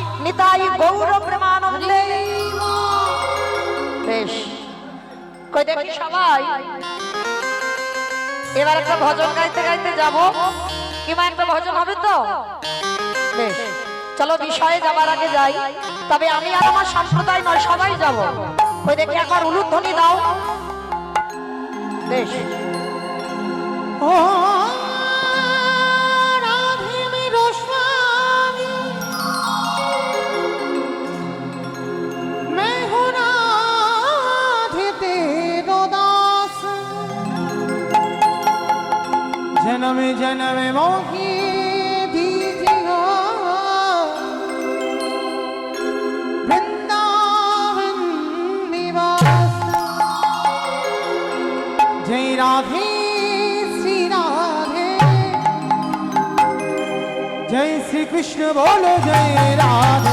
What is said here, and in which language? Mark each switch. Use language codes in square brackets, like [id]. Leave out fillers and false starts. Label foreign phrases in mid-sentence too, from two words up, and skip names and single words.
[bn] নিতাই গৌর প্রেমানন্দে বেশ কই দেখি সবাই এবার একটা ভজন গাইতে গাইতে যাব কিংবা একটা ভজন হবে তো বেশ চলো বিষয়ে যাবার আগে যাই তবে আমি আর আমার সম্প্রদায় নয় সবাই যাব ওই দেখি একবার উলুধ্বনি দাও বেশ [bra] ओ राधे मेरो स्वामी मैं हूँ राधे तेरो दास जन्म जन्म मोही दीजिए वृंदावन निवास जय राधे श्री राधे जय श्री कृष्ण बोलो जय राधे